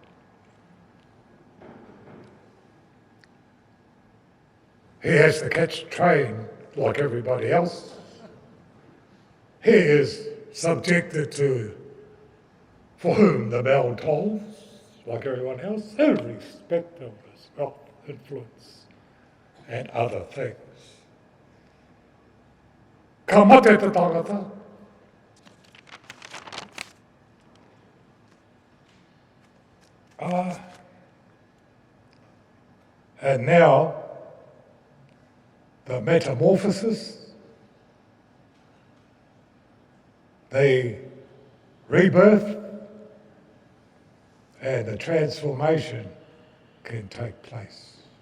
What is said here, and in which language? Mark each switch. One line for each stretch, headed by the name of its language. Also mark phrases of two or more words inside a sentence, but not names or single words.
English: He has to catch a train like everybody else. He is subjected to, for whom the bell tolls, like everyone else, irrespective of his wealth, influence, and other things.
Māori: Ka mate te tangata.
English: And now, the metamorphosis, the rebirth, and the transformation can take place.